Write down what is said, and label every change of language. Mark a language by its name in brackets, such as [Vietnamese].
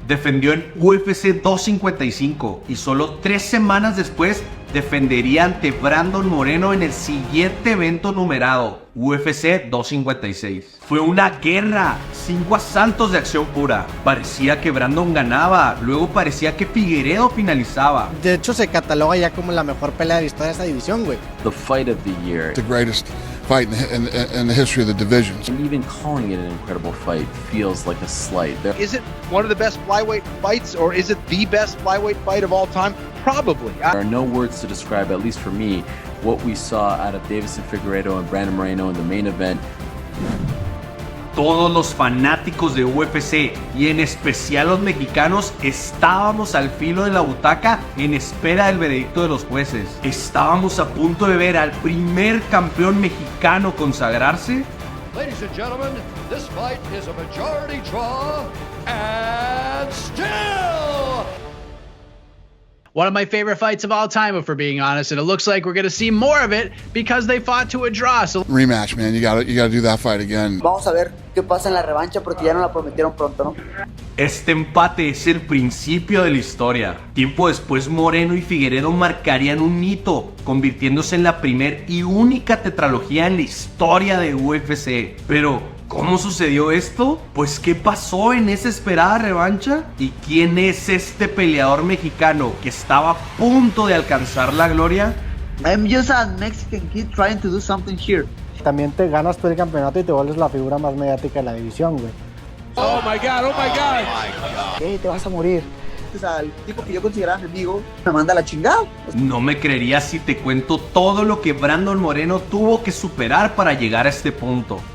[Spanish] Defendió en UFC 255 y solo 3 semanas después defendería ante Brandon Moreno en el siguiente evento numerado, UFC 256. Fue una guerra, 5 asaltos de acción pura. Parecía que Brandon ganaba, luego parecía que Figueiredo finalizaba. De hecho, se cataloga ya como la mejor pelea de la historia de esta división, güey. [English] The fight of the year. The greatest fight in the history of the divisions. And even calling it an incredible fight feels like a slight. Is it one of the best flyweight fights, or is it the best flyweight fight of all time? Probably. There are no words to describe, at least for me, what we saw out of Deiveson Figueiredo and Brandon Moreno in the main event. [Spanish] Todos los fanáticos de UFC y en especial los mexicanos estábamos al filo de la butaca en espera del veredicto de los jueces. Estábamos a punto de ver al primer campeón mexicano consagrarse. [English] Ladies and gentlemen, this fight is a majority draw and still one of my favorite fights of all time, if we're being honest, and it looks like we're going to see more of it because they fought to a draw. So Rematch, man. You gotta do that fight again. [Spanish] Vamos a ver qué pasa en la revancha porque ya no la prometieron pronto, ¿no? Este empate es el principio de la historia. Tiempo después, Moreno y Figueiredo marcarían un hito, convirtiéndose en la primer y única tetralogía en la historia de UFC. Pero ¿cómo sucedió esto? Pues ¿qué pasó en esa esperada revancha? ¿Y quién es este peleador mexicano que estaba a punto de alcanzar la gloria? [English] I'm just a Mexican kid trying to do something here. [Spanish] También te ganas tú el campeonato y te vuelves la figura más mediática de la división, güey. [English] Oh my God, oh my God. [Spanish] ¿Qué? Te vas a morir. O sea, el tipo que yo consideraba mi amigo me manda a la chingada. No me creerías si te cuento todo lo que Brandon Moreno tuvo que superar para llegar a este punto.